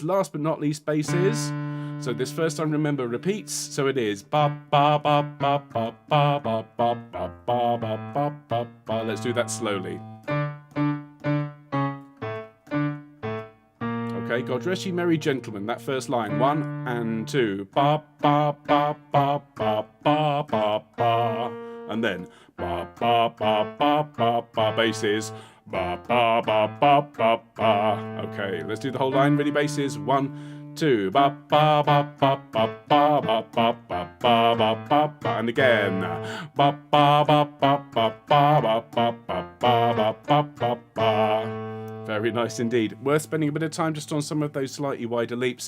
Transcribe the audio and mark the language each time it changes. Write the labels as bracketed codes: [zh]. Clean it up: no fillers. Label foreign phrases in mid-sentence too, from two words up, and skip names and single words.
[en] Last but not least, basses. So this first time, remember, repeats. So it is ba ba ba ba ba ba ba ba ba ba ba ba ba. Let's do that slowly. Okay, God rest ye merry gentlemen. That first line, 1 and 2. Ba ba ba ba ba ba ba ba. And then ba ba ba ba ba ba. Basses. Ba ba ba ba ba ba. Okay, let's do the whole line. Ready, basses. 1, 2. Ba ba ba ba ba ba ba ba ba ba ba ba. And again. Ba ba ba ba ba ba ba ba ba ba ba ba ba. Very nice indeed. Worth spending a bit of time just on some of those slightly wider leaps.